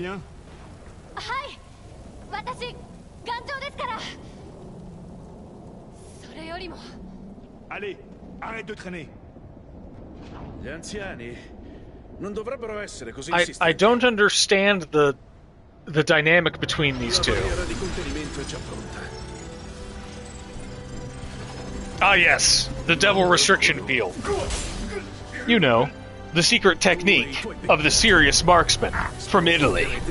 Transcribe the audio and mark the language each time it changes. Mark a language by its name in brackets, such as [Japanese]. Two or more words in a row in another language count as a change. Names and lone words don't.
[French] Allez, arrête de traîner. [Italian] Gli anziani non dovrebbero essere così [English] I don't understand the dynamic between these two. Ah yes, the devil restriction field. You know, the secret technique of the serious marksman from Italy.